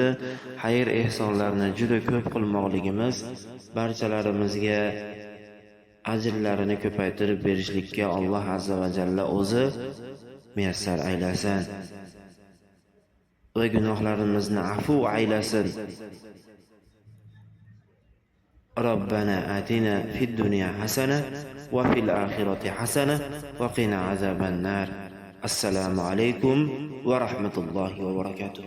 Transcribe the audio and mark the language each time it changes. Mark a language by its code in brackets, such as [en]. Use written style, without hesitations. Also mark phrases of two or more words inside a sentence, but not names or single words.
[uz] Xayr ehsonlarni juda ko'p qilmoqligimiz barchalarimizga ajrlarini ko'paytirib berishlikka Alloh [ar] عز وجل [uz] o'zi muyassar aylasin va gunohlarimizni afu aylasin. [ar] ربنا آتنا في الدنيا حسنة وفي الآخرة حسنة وقنا عذاب النار. السلام عليكم ورحمة الله وبركاته.